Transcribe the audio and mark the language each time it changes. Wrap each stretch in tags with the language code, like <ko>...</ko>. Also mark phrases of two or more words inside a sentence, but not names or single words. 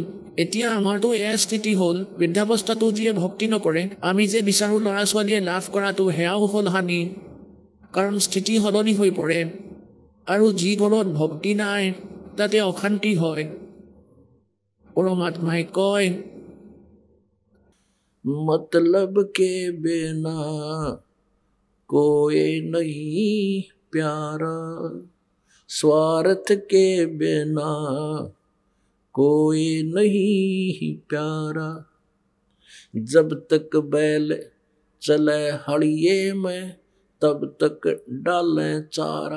<as>এতিয়া আমাৰতো এয়া স্থিতি হ'ল, বৃদ্ধাৱস্থাটো যিয়ে ভক্তি নকৰে, আমি যে বিচাৰোঁ ল'ৰা ছোৱালীয়ে লাভ কৰাটো সেয়াও হ'ল হানি, কাৰণ স্থিতি সলনি হৈ পৰে। আৰু যি ঘৰত ভক্তি নাই তাতে অশান্তি হয়। পৰমাত্মাই কয়</as> <hi>मतलब के बिना कोई नहीं प्यारा, स्वार्थ के बिना कोई नहीं प्यारा। जब तक बैल चले हड़िए में तब तक डालें चारा।</hi>